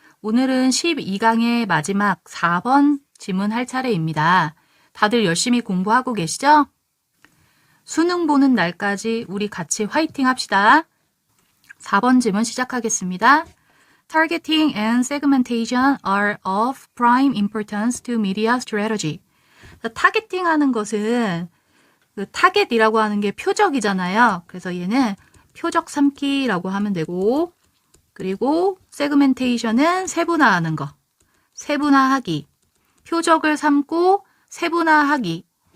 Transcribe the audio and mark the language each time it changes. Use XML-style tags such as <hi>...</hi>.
<ko>오늘은 12강의 마지막 4번 지문 할 차례입니다. 다들 열심히 공부하고 계시죠? 수능 보는 날까지 우리 같이 화이팅 합시다. 4번 지문 시작하겠습니다.</ko> <en>Targeting and segmentation are of prime importance to media strategy.</en> <ko>타겟팅 하는 것은 타겟이라고 하는 게 표적이잖아요. 그래서 얘는 표적 삼기라고 하면 되고, 그리고 세그멘테이션은 세분화하는 거, 세분화하기, 표적을 삼고 세분화하기.</ko>